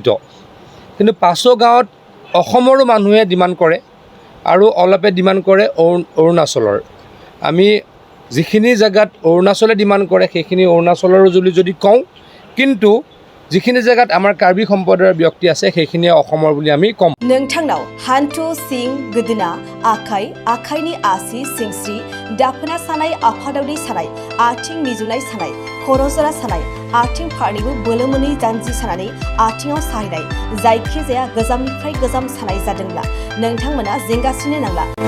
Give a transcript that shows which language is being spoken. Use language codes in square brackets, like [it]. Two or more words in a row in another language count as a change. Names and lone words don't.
[as] কিন্তু পাছো গাঁৱত অসমৰো মানুহে ডিমাণ্ড কৰে, আৰু অলপে ডিমাণ্ড কৰে অৰুণাচলৰ। আমি যিখিনি জেগাত অৰুণাচলে ডিমাণ্ড কৰে সেইখিনি অৰুণাচলৰ যদি কওঁ, কিন্তু যিখিনি জেগাত আমাৰ কাৰ্বি সম্প্ৰদায়ৰ ব্যক্তি আছে সেইখিনিয়ে অসমৰ বুলি আমি কম। [brx] नोंथांनाव हान्थु सिं गोदोना आखाइ आखाइनि आसि सिंस्रि दाफोना सानाय आफादावदै सानाय आथिं मिजुनाय सानाय खर' जरा सानाय आथिं फारनैबो बोलो मोनै जानजि सानानै आथिङाव साहैनाय जायखिजाया गोजामनिफ्राय गोजाम सानाय जादोंब्ला नोंथांमोना जिंगासिनो नांला।